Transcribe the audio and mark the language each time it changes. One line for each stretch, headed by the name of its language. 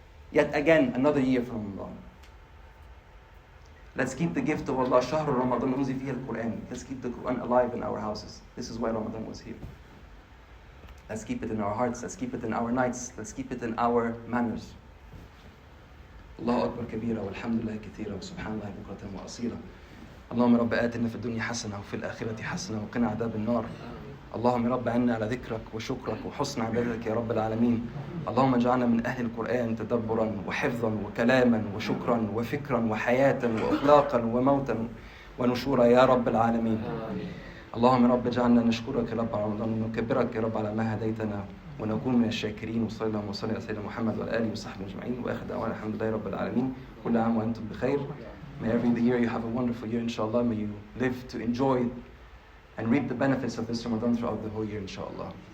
English: Yet again, another year from Ramadan. Let's keep the gift of Allah, Shahr Ramadan unzila fihi al-Quran. Let's keep the Quran alive in our houses. This is why Ramadan was here. Let's keep it in our hearts. Let's keep it in our nights. Let's keep it in our manners.
Arabic: الله أكبر كبيرا والحمد لله كثيرا وسبحان الله بكرة وأصيلا. اللهم رب آتنا في الدنيا حسنة وفي الآخرة حسنة وقنا عذاب النار. اللهم رب عنا على ذكرك وشكرك وحسن عبادتك يا رب العالمين. اللهم اجعلنا من أهل القرآن تدبرا وحفظا وكلاما وشكرا وفكرا وحياة وأخلاقا وموتا ونشورا يا رب العالمين. اللهم رب اجعلنا نشكرك يا رب على رمضان ونكبرك يا رب على ما هديتنا ونكون من الشاكرين. وصلى الله وسلم على سيدنا محمد وعلى آله وصحبه أجمعين وآخر دعوانا الحمد لله رب العالمين. كل عام وأنتم بخير.
English: May every year you have a wonderful year, inshallah. May you live to enjoy and reap the benefits of this Ramadan throughout the whole year, inshallah.